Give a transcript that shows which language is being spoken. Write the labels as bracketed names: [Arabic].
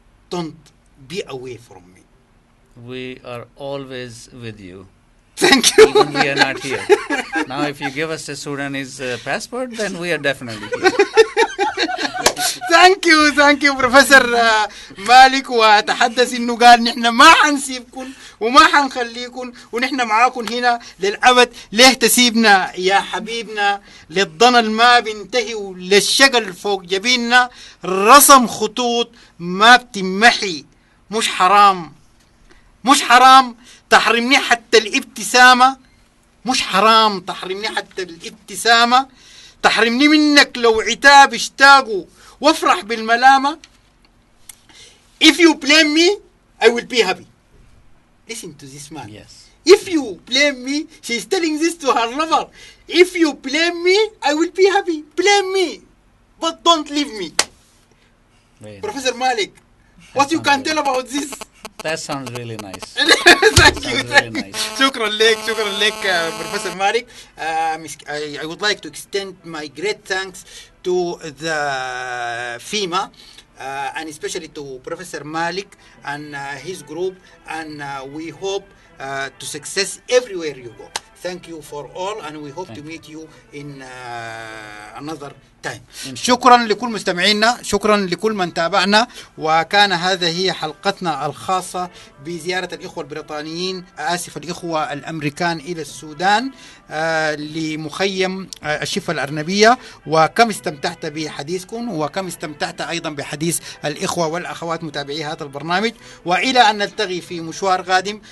[English] Don't be away from me. We are always with you. Thank you. Even we are not here. Now, if you give us a Sudanese passport, then we are definitely here. Thank you professor مالك. [Arabic] وتحدث انه قال نحن ما حنسيبكم وما حنخليكم ونحن معاكم هنا للابد. ليه تسيبنا يا حبيبنا؟ للضنا ما بينتهي وللشقل فوق جبيننا رسم خطوط ما بتمحي. مش حرام، مش حرام تحرمني حتى الابتسامة. مش حرام تحرمني حتى الابتسامة. تحرمني منك لو عتاب اشتاقوا وافرح بالملامة. [English] If you blame me, I will be happy. Listen to this man. Yes. If you blame me, she's telling this to her lover. If you blame me, I will be happy. Blame me, but don't leave me. Professor Malik, what you can tell about this? That sounds really nice. Thank you. Really nice. [Arabic] شكرا لك [English] Professor Malik. I would like to extend my great thanks to the FEMA and especially to Professor Malik and his group, and we hope to success everywhere you go. Thank you for all, and we hope to meet you in another time. [Arabic] شكرا لكل مستمعينا، شكرا لكل من تابعنا، وكان هذا هي حلقتنا الخاصة بزيارة الإخوة البريطانيين الإخوة الأمريكان إلى السودان لمخيم الشفا الأرنبية، وكم استمتعت بحديثكم وكم استمتعت أيضا بحديث الإخوة والأخوات متابعي هذا البرنامج، وإلى أن نلتقي في مشوار قادم.